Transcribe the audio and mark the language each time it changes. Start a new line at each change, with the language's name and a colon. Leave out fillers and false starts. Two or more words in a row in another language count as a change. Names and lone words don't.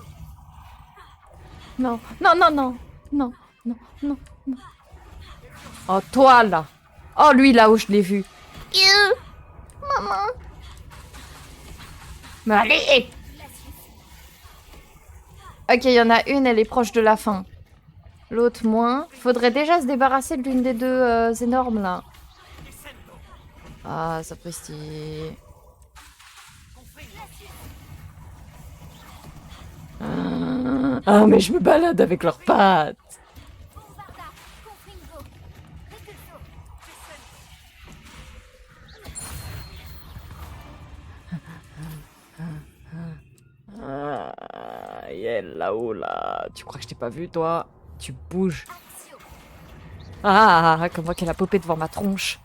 French: Non, non, non, non. Non, non, non, non. Oh, toi, là. Oh, lui, là où je l'ai vu. Maman. Mais allez. Ok, il y en a une, elle est proche de la fin. L'autre, moins. Faudrait déjà se débarrasser de l'une des deux énormes, là. Ah, ça prestille. Ah, mais je me balade avec leurs pattes! Bombarda. Confringo. Repulso. Ah, elle là-haut, là. Tu crois que je t'ai pas vu, toi? Tu bouges. Axio. Ah, comme moi qu'elle a popé devant ma tronche.